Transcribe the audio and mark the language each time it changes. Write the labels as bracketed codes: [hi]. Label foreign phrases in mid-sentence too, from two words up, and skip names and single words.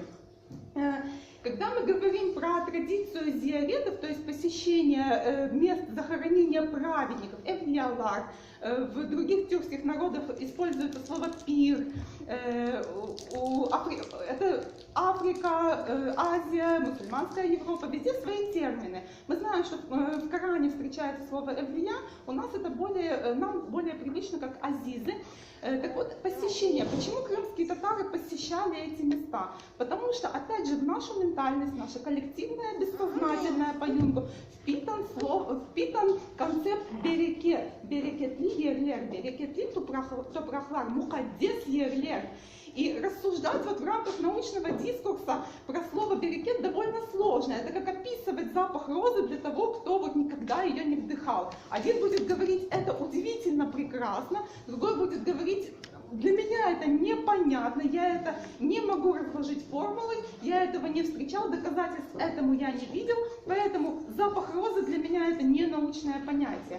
[ru] Когда мы говорим про традицию зияретов, то есть посещение мест захоронения праведников, эвлиалар, в других тюркских народах используется слово пир, это Африка, Азия, мусульманская Европа, везде свои термины. Мы знаем, что в Коране встречается слово эвлия, у нас это нам более привычно как азизы. Так вот, посещение. Почему крымские татары посещали эти места? Потому что, опять же, в нашу ментальность, наша коллективная, бессознательная по Юнгу, впитан концепт берекет. [crh] Берекетли ерлер, берекетли топрахлар, мукаддес ерлер. [ru] И рассуждать вот в рамках научного дискурса про слово берекет довольно сложно. Это как описывать запах розы для того, кто вот никогда ее не вдыхал. Один будет говорить, это удивительно прекрасно, другой будет говорить, для меня это непонятно, я это не могу разложить формулой, я этого не встречал, доказательств этому я не видел, поэтому запах розы для меня это не научное понятие.